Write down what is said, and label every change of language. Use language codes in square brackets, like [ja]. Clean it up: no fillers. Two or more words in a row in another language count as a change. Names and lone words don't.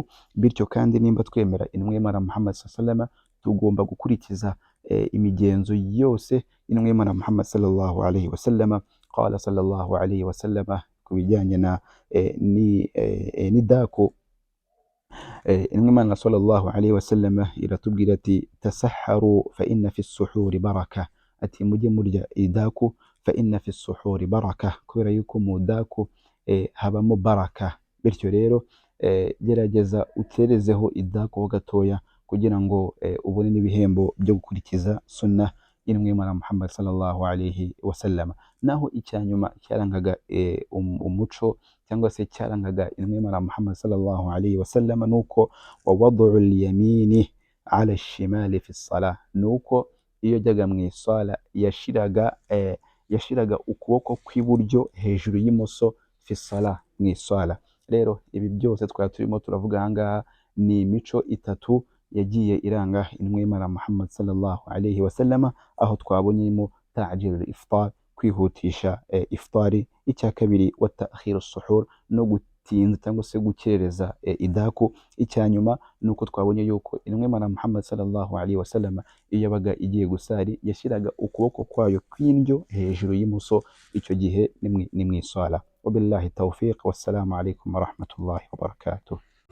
[rw] Bityo kandi nimba twemera intumwa Muhammad [ar] صلى الله عليه وسلم, [rw] tugomba gukurikiza imigenzo yose y'intumwa Muhammad [ar] صلى الله عليه وسلم. قال صلى الله عليه وسلم [rw] ku bijyanye na n'idaku, intumwa [ar] صلى الله عليه وسلم [rw] iratubwira ati [ar] تسحروا فإن في السحور بركة, [rw] ati mujye murya idaku [ar] فإن في السحور بركة, [rw] kubera yuko mu daku habamo baraka. Bityo rero gerageza ukerezeho idaku ho gatoya kugira ngo ubone n'ibihembo byo gukurikiza sunna y'intumwa Muhammad [ar] صلى الله عليه وسلم. [rw] Naho icyanyuma cyarangaga umuco cyangwa se cyarangaga intumwa Muhammad [ar] صلى الله عليه وسلم [rw] nuko [ar] ووضع اليمين على الشمال في الصلاة, [rw] nuko iyo jyaga mu isala yashiraga ukuboko kw'iburyo hejuru y'imoso [ar] في الصلاة, [rw] mu isala. Rero ibi byose twari turimo turavuga ahangaha ni imico itatu yagiye iranga intumwa Muhammad [ar] صلى الله عليه وسلم, [rw] aho twabonyemo [ar] تعجيل الإفطار, [rw] kwihutisha iftari. Icya kabiri [ar] وتأخير السحور, [rw] no gutinza cyangwa se gukerereza idaku. Icyanyuma nuko twabonye yuko intumwa Muhammad [ar] صلى الله عليه وسلم [rw] iyo yabaga igiye gusari yashiraga ukuboko kwayo kw'indyo hejuru y'imoso, icyo gihe ni mu isala. [ar] وبالله التوفيق والسلام عليكم ورحمة الله وبركاته.